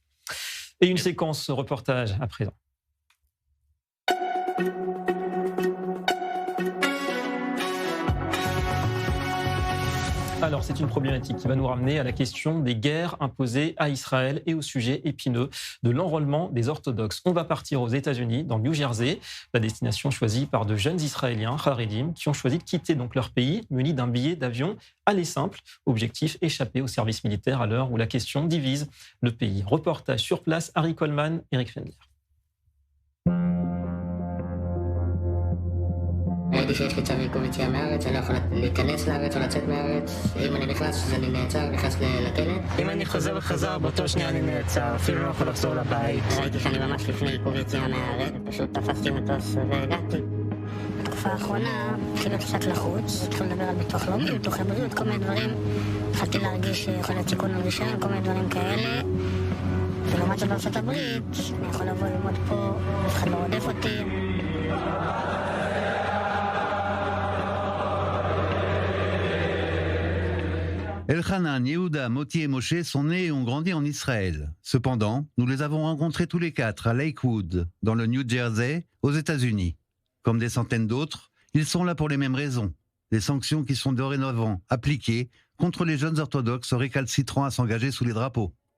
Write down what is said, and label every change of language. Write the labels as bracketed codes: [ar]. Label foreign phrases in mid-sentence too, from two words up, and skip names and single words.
[fr] Et une séquence reportage à présent. Alors, c'est une problématique qui va nous ramener à la question des guerres imposées à Israël et au sujet épineux de l'enrôlement des orthodoxes. On va partir aux États-Unis, dans le New Jersey, la destination choisie par de jeunes Israéliens, Haredim, qui ont choisi de quitter donc leur pays munis d'un billet d'avion aller simple. Objectif, échapper au service militaire à l'heure où la question divise le pays. Reportage sur place, Harry Coleman, Eric Fendler. [he] ראיתי שיש לי צו עיכוב יציאה מהארץ, אני לא יכול להיכנס לארץ או לצאת מהארץ. אם אני נכנס, אז אני נעצר, נכנס לכלא. אם אני חוזר וחזר, באותו שנייה אני נעצר, אפילו לא יכול לחזור לבית. ראיתי שאני ממש לפני עיכוב יציאה מהארץ, פשוט תפסתי מטוס והגעתי. בתקופה האחרונה התחילו קצת לחוץ, התחילו לדבר על ביטוח לאומי, ביטוחי בריאות, כל מיני דברים. התחלתי להרגיש שיכול להיות סיכון לרישיון, כל מיני דברים כאלה. ולעומת זאת בארצות הברית, אני יכול לבוא ללמוד פה, אף אחד לא רודף אותי. [fr] Elchanan, Yehuda, Moti et Moshe sont nés et ont grandi en Israël. Cependant, nous les avons rencontrés tous les quatre à Lakewood, dans le New Jersey, aux États-Unis. Comme des centaines d'autres, ils sont là pour les mêmes raisons. Les sanctions qui sont dorénavant appliquées contre les jeunes orthodoxes récalcitrants à s'engager sous les drapeaux.